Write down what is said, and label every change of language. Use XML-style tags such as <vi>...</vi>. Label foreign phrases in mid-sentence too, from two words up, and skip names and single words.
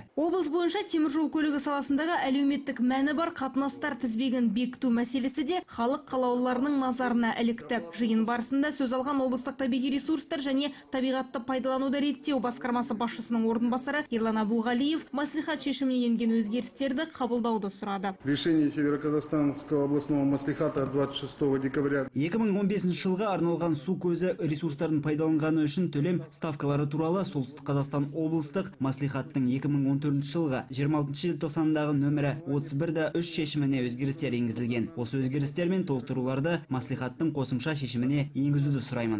<kk>Облыс бойынша теміржол көлігі саласындағы әлеуметтік мәні бар қатынастар тізбегін бекіту мәселесі де халық қалаулыларының назарына ілікті. Жиын барысында сөз алған облыстық табиғи ресурстар және табиғатты пайдалануды реттеу басқармасы басшысының орынбасары Ерлан Абуғалиев маслихат шешіміне енген өзгерістерді қабылдауды сұрады.</kk> <ru>Решение Северо-Казахстанского областного маслихата 26 декабря</ru> <kk>2015 жылға арналған су көзі ресурстарын пайдаланғаны үшін төлем ставкалары туралы Солтүстік Қазақстан облыстық маслихаттың 2014 жылғы 26 желтоқсандағы нөмірі 31-3 шешіміне өзгерістер енгізілген. Осы өзгерістер мен толықтыруларды маслихаттың қосымша шешіміне енгізуді сұраймын.</kk>